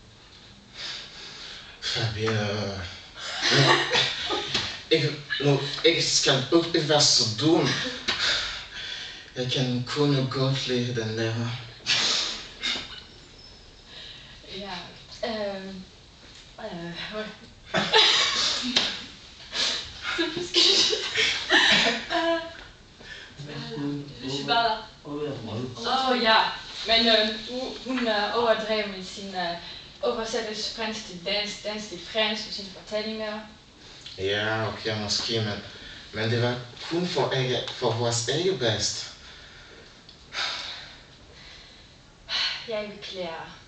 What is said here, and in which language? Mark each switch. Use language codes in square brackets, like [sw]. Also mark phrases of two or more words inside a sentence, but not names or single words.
[da] Fabien, jeg skal ikke være så dum. Jeg kan kun godt lide den lærer. Ja, [fr] Je suis pas là. [da] Ja, men hun overdrev med sin oversættelse fransk til dansk, dansk til fransk og sine fortællinger. Ja, okay, måske, men det var kun for vores eget bedst. Jeg beklager.